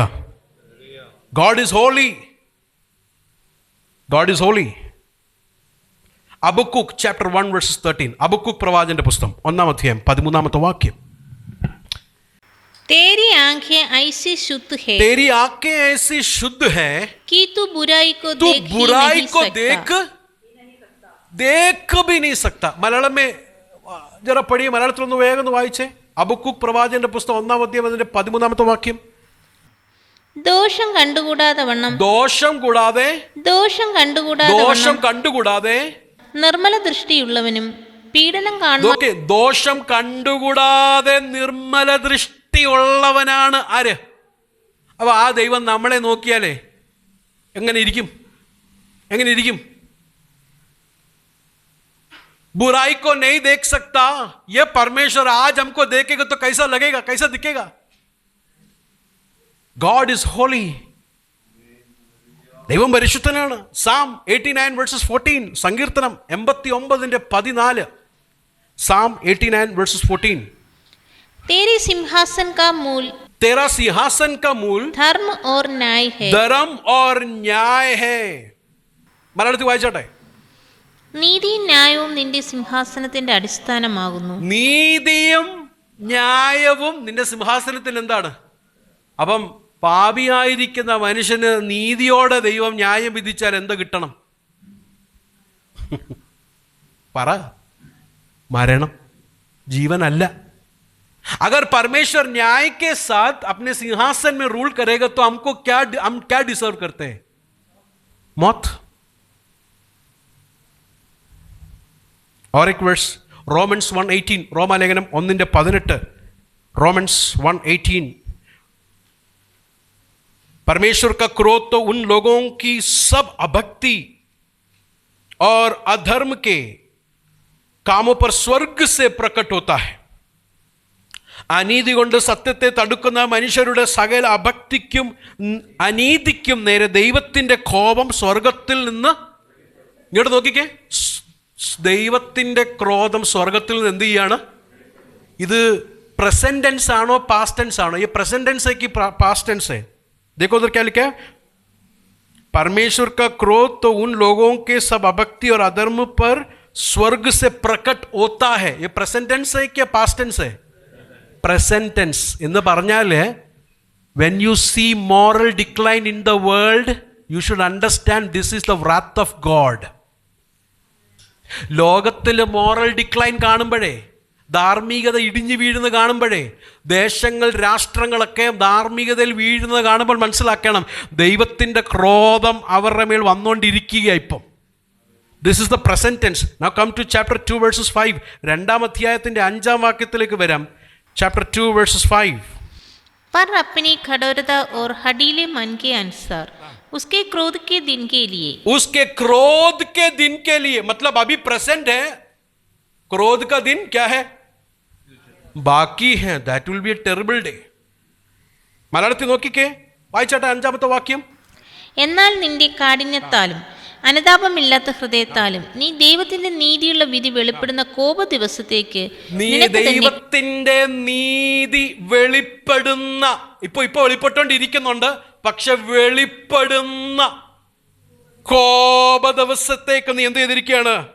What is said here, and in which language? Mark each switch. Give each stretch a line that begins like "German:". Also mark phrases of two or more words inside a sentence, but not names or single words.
English: God is holy. God is holy. Habakkuk chapter 1 verses 13.
Malayalam: Habakkuk പ്രവാചകന്റെ പുസ്തകം 1-ാം അധ്യായം 13-ാമത്തെ വാക്യം.
Hindi: तेरी आंखें ऐसी शुद्ध है, तेरी आंखें ऐसी शुद्ध है कि तू बुराई को तू देख ही बुराई नहीं को सकता. देख भी नहीं सकता. മലയാളം में जरा पढ़िए,
Malayalam: മലയാളത്തിലൊന്ന് വേഗം ഒന്ന് വായിച്ചേ. ഹബക്കൂക്ക് പ്രവാചകന്റെ പുസ്തകം 1-ാം അധ്യായം അതിന്റെ 13-ാമത്തെ വാക്യം. ദോഷം കണ്ടുകൂടാതെ വണ്ണം, ദോഷം കൂടാതെ, ദോഷം കണ്ടുകൂടാതെ ദോഷം വണ്ണം കണ്ടുകൂടാതെ നിർമ്മല ദൃഷ്ടിയുള്ളവനും പീഡനം കാണുവാൻ, ദോഷം കണ്ടുകൂടാതെ നിർമ്മല ദൃഷ്ടിയുള്ളവനാണ് ആര്? അപ്പൊ ആ ദൈവം നമ്മളെ നോക്കിയാലേ എങ്ങനെ ഇരിക്കും? എങ്ങനെ ഇരിക്കും?
Hindi: बुराई को नहीं देख सकता. ये परमेश्वर आज हमको देखेगा तो कैसा लगेगा, कैसा दिखेगा?
English: God is holy.
Malayalam: ദൈവം പരിശുദ്ധനാണ്.
English: Psalm 89 verses 14, സങ്കീർത്തനം 89:14. Psalm 89 verses 14.
Hindi: तेरे सिंहासन का मूल, तेरा सिंहासन का मूल धर्म और न्याय है. धर्म और न्याय है.
Malayalam: മലയാളത്തിൽ വായിച്ചോട്ടെ. നീതിയും ന്യായവും നിന്റെ സിംഹാസനത്തിന്റെ അടിസ്ഥാനമാകുന്നു. നീതിയും ന്യായവും നിന്റെ സിംഹാസനത്തിന് എന്താണ്? അപ്പം പാപിയായിരിക്കുന്ന മനുഷ്യന് നീതിയോടെ ദൈവം ന്യായം വിധിച്ചാൽ എന്ത് കിട്ടണം? പറ. മരണം, ജീവനല്ല.
Hindi: अगर परमेश्वर न्याय के साथ अपने सिंहासन में रूल करेगा तो हम क्या डिजर्व करते हैं? मौत. और एक वर्ष रोमन्स 1:18, रोमालेखനം 1:18, रोमन्स 1:18. परमेश्वर का क्रोध तो उन लोगों की सब अभक्ति और अधर्म के कामों पर स्वर्ग से प्रकट होता है.
Malayalam: അനീതി കൊണ്ട് സത്യത്തെ തടുക്കുന്ന മനുഷ്യരുടെ സകല അഭക്തിക്കും അനീതിക്കും നേരെ ദൈവത്തിൻ്റെ കോപം സ്വർഗത്തിൽ നിന്ന്, ഇങ്ങോട്ട് നോക്കിക്കേ, ദൈവത്തിൻ്റെ ക്രോധം സ്വർഗത്തിൽ നിന്ന് എന്ത് ചെയ്യാണ്? ഇത്
English: present tense
Malayalam: ആണോ
English: past tense
Malayalam: ആണോ?
Hindi: ये
English: present tense
Hindi: है कि
English: past tense
Hindi: है? देखो उधर क्या लिखा है. परमेश्वर का क्रोध तो उन लोगों के सब अभक्ति और अधर्म पर स्वर्ग से प्रकट होता है. ये
English: present tense
Hindi: है क्या
English: past tense
Hindi: है?
English: present tense
Malayalam: എന്ന് പറഞ്ഞാൽ
English: when you see moral decline in the world, you should understand this is the wrath of God.
Malayalam: ലോകത്തിൽ
English: moral decline
Malayalam: കാണുമ്പോഴേ, ധാർമ്മികത ഇടിഞ്ഞു വീഴുന്നത് കാണുമ്പോഴേ, ദേശങ്ങൾ രാഷ്ട്രങ്ങളൊക്കെ ധാർമ്മികതയിൽ വീഴുന്നത് കാണുമ്പോൾ മനസ്സിലാക്കണം ദൈവത്തിൻ്റെ ക്രോധം അവരുടെ മേൽ വന്നുകൊണ്ടിരിക്കുക ഇപ്പം.
English: This is the present tense. Now come to chapter 2 verses 5.
Malayalam: 2-ാം അധ്യായത്തിൻ്റെ 5-ാം വാക്യത്തിലേക്ക് വരാം.
English: chapter 2 verses 5.
Hindi: पर अपनी कठोरता और हठीले मन के अनुसार उसके क्रोध के दिन के लिए, उसके क्रोध के दिन के लिए, मतलब अभी प्रेजेंट है, क्रोध का दिन क्या है? बाकी है.
English: that will be a terrible day.
Malayalam: മലയാളത്തിൽ നോക്കിക്കേ, വായിച്ചാട്ടെ 5-ാമത്തെ വാക്യം. എന്നാൽ നിന്റെ കാഠിന്യത്താലും അനുതാപമില്ലാത്ത ഹൃദയത്താലും നീ ദൈവത്തിന്റെ നീതിയുള്ള വിധി വെളിപ്പെടുന്ന കോപ ദിവസത്തേക്ക് നീ നിനക്ക് തന്നെ ദൈവത്തിന്റെ നീതി വെളിപ്പെടുന്ന ഇപ്പൊ വെളിപ്പെട്ടുകൊണ്ടിരിക്കുന്നുണ്ട്, പക്ഷെ വെളിപ്പെടുന്ന കോപ ദിവസത്തേക്ക് നീ എന്ത് ചെയ്തിരിക്കുകയാണ്?